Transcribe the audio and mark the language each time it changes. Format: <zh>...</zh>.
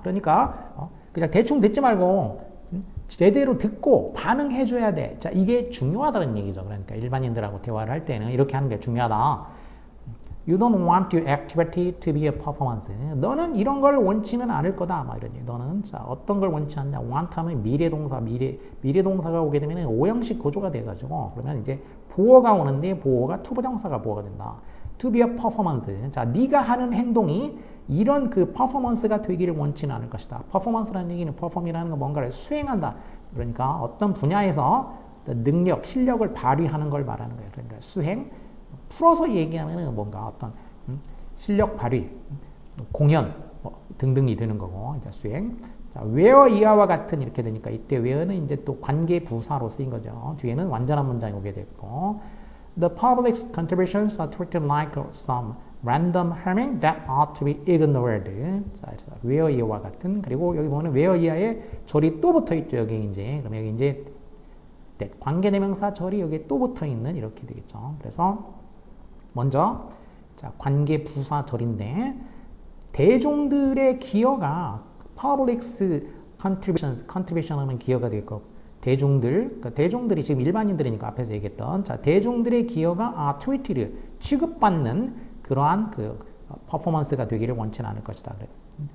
<ko>그러니까 그냥 대충 듣지 말고 제대로 듣고 반응해줘야 돼. 자, 이게 중요하다는 얘기죠. 그러니까 일반인들하고 대화를 할 때는 이렇게 하는 게 중요하다.</ko> <en>You don't want your activity to be a performance.</en> <ko>너는 이런 걸 원치는 않을 거다. 막 이런 얘기. 너는 자 어떤 걸 원치 않냐? want 하면 미래동사가 오게 되면 오형식 구조가 돼가지고 그러면 이제 보어가 오는데 보어가 투부정사가 보어가 된다.</ko> <en>To be a performance.</en> <ko>자, 네가 하는 행동이 이런 그 퍼포먼스가 되기를 원치는 않을 것이다. 퍼포먼스라는 얘기는 perform이라는 건 뭔가를 수행한다. 그러니까 어떤 분야에서 능력, 실력을 발휘하는 걸 말하는 거예요. 그러니까 수행. 풀어서 얘기하면 뭔가 어떤 실력 발휘, 공연 등등이 되는 거고 이제 수행. 자, where 이하와 같은 이렇게 되니까 이때 where는 이제 또 관계 부사로 쓰인 거죠. 뒤에는 완전한 문장이 오게 됐고</ko> <en>The public's contributions are treated like some random harming that ought to be ignored.</en> <ko>자, where 이하와 같은 그리고 여기 보면 where 이하에 절이 또 붙어 있죠. 여기 이제 그럼 여기 이제 관계대명사 절이 여기에 또 붙어 있는 이렇게 되겠죠. 그래서 먼저 자, 관계 부사 절인데 대중들의 기여가 public's contribution 하면 기여가 되겠고 대중들, 그러니까 대중들이 지금 일반인들이니까 앞에서 얘기했던 자, 대중들의 기여가 treated 취급받는 그러한 그 퍼포먼스가 되기를 원치는 않을 것이다. 그래.</ko>